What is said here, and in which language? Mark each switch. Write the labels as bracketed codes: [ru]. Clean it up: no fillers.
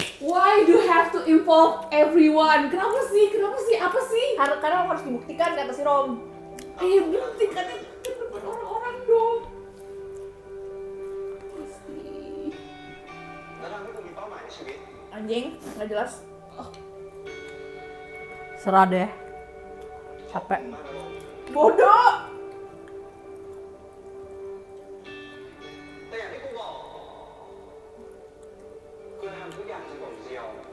[en] Why do you have to involve everyone? [id] Kenapa sih? Apa sih? Karena harus dibuktikan kata si Rom. Ayo buktikan itu depan orang-orang dong. [th] แล้วทำให้กูมีเป้าหมายในชีวิต [id] Anjing, nggak jelas. Serah deh. Capek. [th] มากนะลูก [id] Bodoh. [th] แต่อย่างที่กูบอกกูจะทำทุกอย่างจนกว่ามึงจะยอม